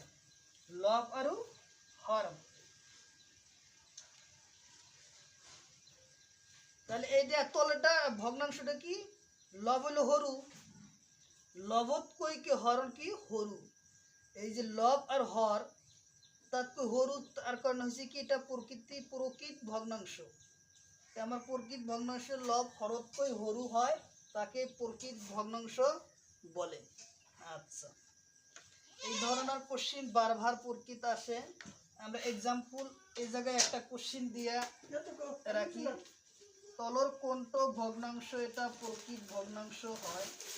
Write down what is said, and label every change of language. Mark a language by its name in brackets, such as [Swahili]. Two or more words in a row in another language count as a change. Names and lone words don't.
[Bangla] লব আর হর। তাহলে এইটা তলেটা ভগ্নাংশটা কি? লব হইল হরু, লবত কই কে হর কি হরু। [Assamese] এই যে লব আর হর তাতকৈ সৰু তাৰ কাৰণে হৈছে কি এটা প্ৰকৃত ভগ্নাংশ। আমাৰ প্ৰকৃত ভগ্নাংশের লব হরতকৈ সৰু হয়, [Bangla] তাকে প্রকৃত ভগ্নাংশ বলে। আচ্ছা, এই ধরনের কোশ্চিন বারবার প্রকৃত আসে। আমরা এক্সাম্পল এই জায়গায় একটা কোশ্চিন দিয়া রাখি, [Assamese] তলর কোনটো ভগ্নাংশ এটা প্রকৃত ভগ্নাংশ হয়।